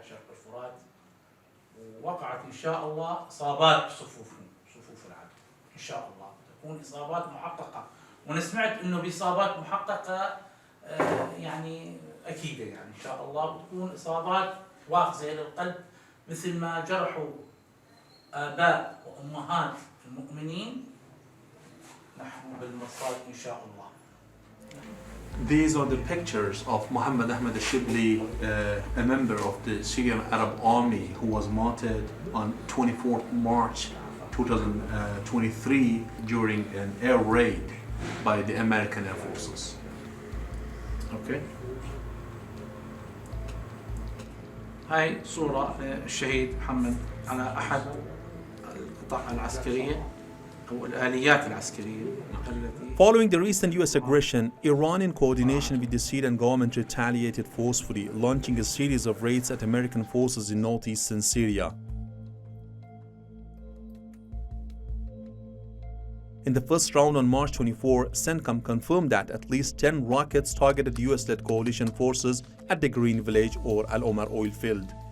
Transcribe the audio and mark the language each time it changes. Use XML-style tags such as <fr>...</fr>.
<ar>والفرات، ووقعت إن شاء الله إصابات صفوف العدو، إن شاء الله تكون إصابات محققة، وأنا سمعت إنه بإصابات محققة يعني أكيدة، يعني إن شاء الله بتكون إصابات واخذة للقلب مثل ما جرحوا آباء وأمهات المؤمنين، نحن بالمصائب إن شاء الله.</ar> <en>These are the pictures of Muhammad Ahmed al-Shibli, a member of the Syrian Arab Army who was martyred on 24th March 2023 during an air raid by the American Air Forces. Okay.</en> <ar>هاي صورة الشهيد محمد على أحد القطع العسكرية أو الآليات العسكرية التي.</ar> <en>Following the recent US aggression, Iran in coordination with the Syrian government retaliated forcefully, launching a series of raids at American forces in northeastern Syria. In the first round on March 24, CENTCOM confirmed that at least 10 rockets targeted US-led coalition forces at the Green Village or Al Omar oil field.</en>